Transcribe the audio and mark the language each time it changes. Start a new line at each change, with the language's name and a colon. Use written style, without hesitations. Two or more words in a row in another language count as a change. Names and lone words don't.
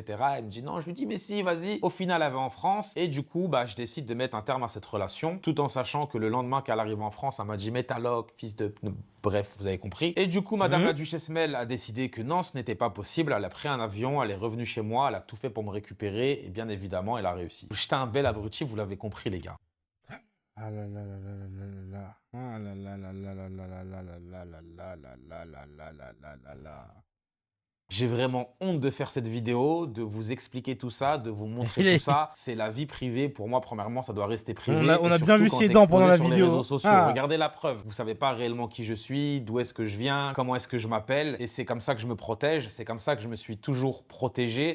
French: Elle me dit non, je lui dis mais si, vas-y. Au final, elle va en France et du coup, bah, je décide de mettre un terme à cette relation, tout en sachant que le lendemain qu'elle arrive en France, elle m'a dit mais ta loc, fils de... Bref, vous avez compris. Et du coup, Madame la Duchesse Mel a décidé que non, ce n'était pas possible. Elle a pris un avion, elle est revenue chez moi, elle a tout fait pour me récupérer et bien évidemment, elle a réussi. J'étais un bel abruti, vous l'avez compris les gars. Ah là là là là là là là. Ah là là là là là là là là là là là là là là là là là. J'ai vraiment honte de faire cette vidéo, de vous expliquer tout ça, de vous montrer tout ça. C'est la vie privée. Pour moi, premièrement, ça doit rester privé. On Et a surtout bien vu quand ses t'es dents pendant exposé la sur vidéo. les réseaux sociaux. Ah. Regardez la preuve. Vous savez pas réellement qui je suis, d'où est-ce que je viens, comment est-ce que je m'appelle. Et c'est comme ça que je me protège. C'est comme ça que je me suis toujours protégé.